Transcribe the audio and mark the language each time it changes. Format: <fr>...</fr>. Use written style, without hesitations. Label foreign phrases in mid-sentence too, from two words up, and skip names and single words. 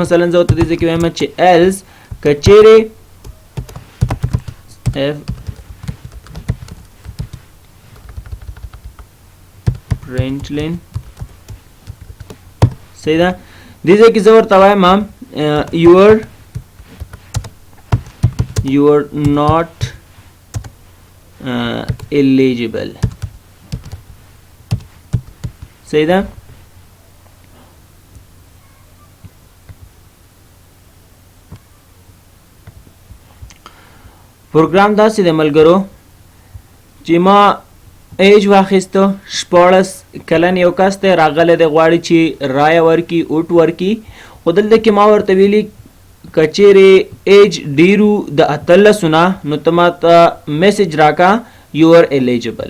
<ps>مثلا زه ورته دې ځای کې وایم چې ایلز که چیرې println صحیح ده. دې ځای کې زه ورته وایم</ps> <en>you are not eligible.</en> <ps>صحیح ده. پروګرام داسې د ملګرو چې ما ایج واخیستو 14 کلن یو کس دی راغلی دی غواړي چې رایه ورکړي اوټ ورکړي خو دلته کې ما ورته ویلي که چیرې ایج ډیرو د 18 نه نو ته ماته میسج راکړه</ps> <en>you are eligible.</en>